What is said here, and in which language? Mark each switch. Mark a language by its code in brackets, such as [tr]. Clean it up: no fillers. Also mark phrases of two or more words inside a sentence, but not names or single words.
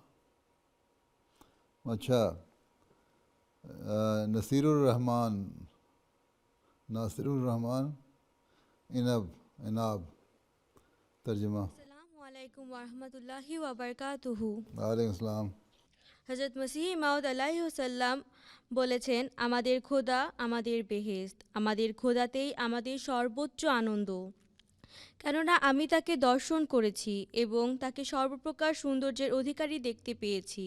[ur] اچھا، نصیر الرحمن عناب ترجمہ۔ [ar] السلام علیکم ورحمۃ اللہ وبرکاتہ۔ وعلیکم السلام۔ [bn] হযরত মসিহ মাউদ [ar] عليه السلام [bn] বলেছেন, আমাদের খোদা আমাদের বেহেশত, আমাদের খোদাতেই আমাদের সর্বোচ্চ আনন্দ, কেননা আমি তাকে দর্শন করেছি এবং তাকে সর্বপ্রকার সৌন্দর্যের অধিকারী দেখতে পেয়েছি।